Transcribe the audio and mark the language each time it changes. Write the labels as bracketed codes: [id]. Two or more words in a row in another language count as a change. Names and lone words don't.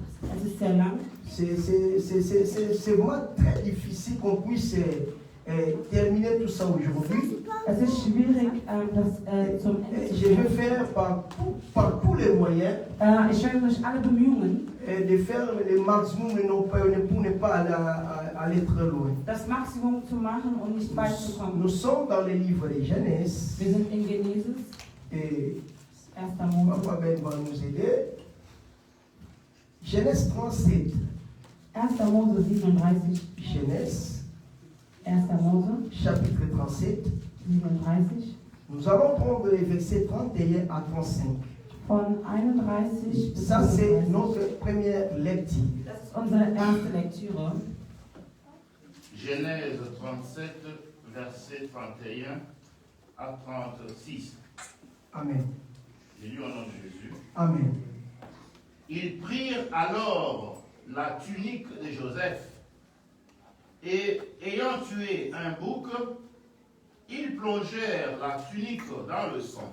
[fr] C'est vraiment très difficile qu'on puisse terminer tout ça aujourd'hui. Je vais faire par tous les moyens de faire le maximum pour ne pas aller très loin. [de] Das Maximum zu machen und nicht weit zu kommen. [fr] Nous sommes dans le livre de Genèse. [de] Wir sind in Genesis. [fr] Et [de] 1. Mose. [fr] Papa Ben va nous aider. Genèse 37. [de] 1. Mose 37. [fr] Genèse. [de] 1. Mose. [fr] Chapitre 37. [de] 37. [fr] Nous allons prendre les versets 31 à 35. [de] Von 31 bis [fr] Ça, c'est notre première lecture. [de] Das ist unsere erste Lektüre. [fr] Genèse 37, verset 31 à 36. Amen. J'ai lu au nom de Jésus. Amen. Ils prirent alors la tunique de Joseph et, ayant tué un bouc, ils plongèrent la tunique dans le sang.